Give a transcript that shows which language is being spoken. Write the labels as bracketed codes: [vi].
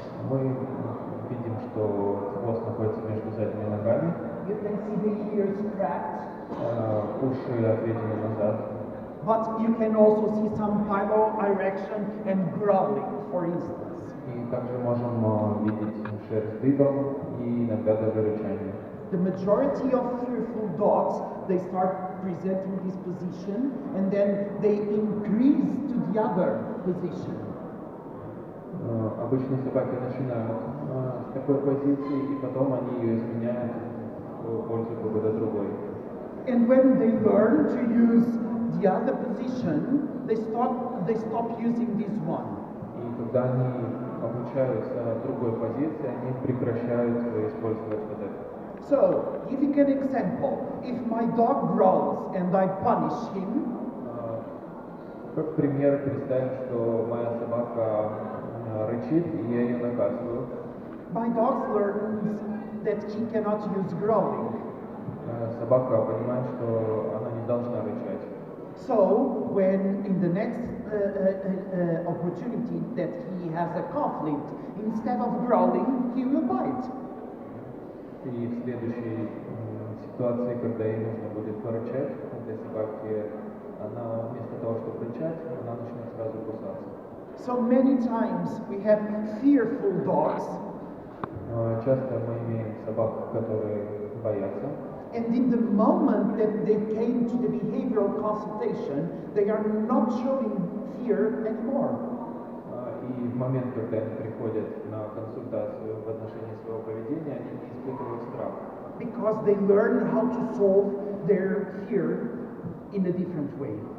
[ru] Мы видим, что хвост находится между задними ногами. [en] You can see the ears cracked. [ru] Уши отведены назад. [en] But you can also see some pilo erection and growling, for instance. [ru] И также можем видеть шерсть дыбом и иногда даже рычание. [en] The majority of fearful dogs, they start presenting this position and then they increase to the other position. [ru] Обычно собаки начинают с такой позиции, и потом они ее изменяют в пользу какой-то другой. [en] And when they learn to use the other position, they stop using this one. [ru] И когда они обучаются другой позиции, они прекращают использовать вот это. [en] So, giving an example, if my dog growls and I punish him, [ru] как пример, представим, что моя собака рычит, и я ее наказываю. [en] my dog learns that he cannot use growling. [ru] Собака понимает, что она не должна рычать. [en] So, when in the next opportunity that he has a conflict, instead of growling, he will bite. [ru] И в следующей ситуации, когда ей нужно будет порычать, для собаки, она вместо того, чтобы рычать, она начнет сразу кусаться. [en] So many times we have fearful dogs, [ru] Часто мы имеем собак, которые боятся. [en] and in the moment that they came to the behavioral consultation, they are not showing fear anymore. [ru] И в момент, когда они приходят на консультацию в отношении своего поведения, они не испытывают страх. [en] Because they learn how to solve their fear in a different way.